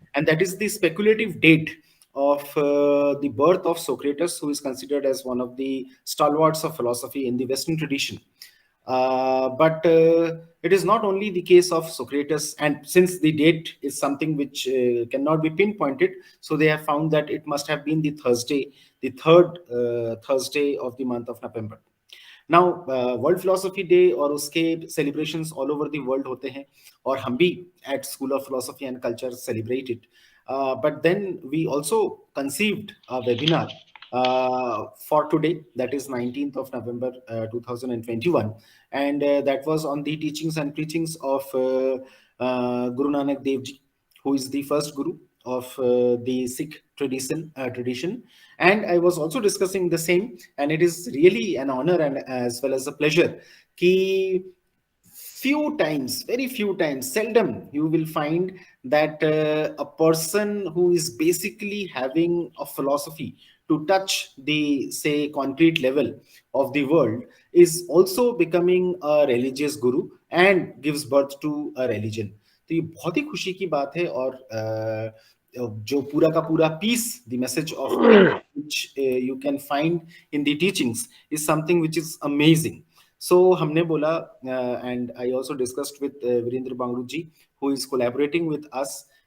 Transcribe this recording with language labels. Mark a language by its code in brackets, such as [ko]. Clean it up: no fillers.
[en] And that is the speculative date of the birth of Socrates, who is considered as one of the stalwarts of philosophy in the Western tradition. But it is not only the case of Socrates, and since the date is something which cannot be pinpointed, so they have found that it must have been the Thursday, the third Thursday of the month of November. Now world philosophy day [hi] और उसके [en] celebrations all over the world [hi] होते हैं, और हम भी [en] At school of philosophy and culture celebrate it. But then we also conceived a webinar for today, that is 19th of November 2021, and that was on the teachings and preachings of Guru Nanak Dev Ji, who is the first guru of the Sikh tradition. And I was also discussing the same, and it is really an honor and as well as a pleasure ki few times, very few times, seldom you will find that a person who is basically having a philosophy to touch the, say, concrete level of the world is also becoming a religious guru and gives birth to a religion. [hi] तो ये बहुत ही खुशी की बात है, और जो पूरा का पूरा piece, [en] The message of which you can find in the teachings, is something which is amazing. So [hi] हमने बोला, [en] and I also discussed with Virendra Bangru ji, who is collaborating with us.